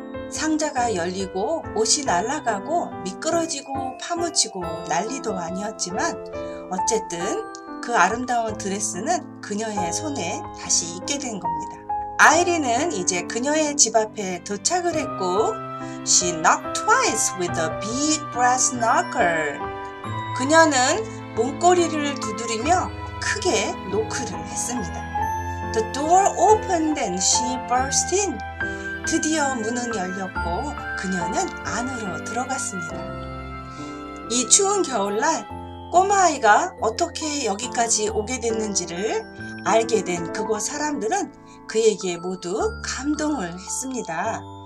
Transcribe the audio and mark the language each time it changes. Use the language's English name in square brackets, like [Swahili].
[Korean] 상자가 열리고 옷이 날아가고 미끄러지고 파묻히고 난리도 아니었지만 어쨌든 그 아름다운 드레스는 그녀의 손에 다시 있게 된 겁니다. 아이린은 이제 그녀의 집 앞에 도착을 했고 [English] She knocked twice with a big brass knocker. [Korean] 그녀는 문고리를 두드리며 크게 노크를 했습니다. [English] The door opened and she burst in. [Korean] 드디어 문은 열렸고 그녀는 안으로 들어갔습니다. 이 추운 겨울날 꼬마아이가 어떻게 여기까지 오게 됐는지를 알게 된 그곳 사람들은 그에게 모두 감동을 했습니다.